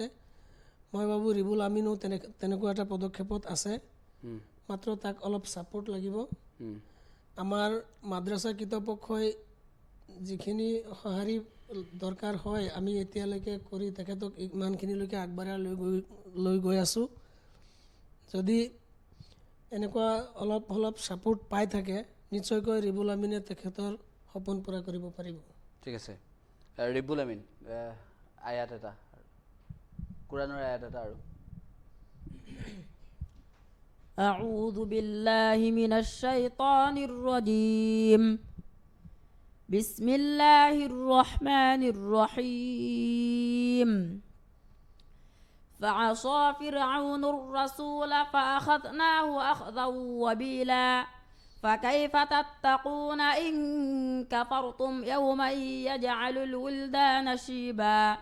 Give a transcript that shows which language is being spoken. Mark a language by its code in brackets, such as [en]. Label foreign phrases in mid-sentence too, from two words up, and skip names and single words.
[as] মই ভাবোঁ ৰিবুল আমিনো তেনেকুৱা এটা পদক্ষেপত আছে মাত্ৰ তাক অলপ ছাপোৰ্ট লাগিব আমাৰ মাদ্ৰাছা কৰ্তৃপক্ষই যিখিনি সঁহাৰি দৰকাৰ হয় আমি এতিয়ালৈকে কৰি তেখেতক ইমানখিনিলৈকে আগবঢ়াই লৈ গৈ আছোঁ যদি এনেকুৱা অলপ ছাপোৰ্ট পাই থাকে নিশ্চয়কৈ ৰিবুল আমিনে তেখেতৰ সপোন পূৰা কৰিব পাৰিব। ঠিক আছে, ৰিবুল আমিন আয়াত এটা, কোৰাণৰ আয়াত এটা আৰু। [ar] أعوذ بالله من الشيطان الرجيم بسم الله الرحمن الرحيم فعصى فرعون الرسول فأخذناه أخذا وبيلا فكيف تتقون إن كفرتم يوما يجعل الولدان شيبا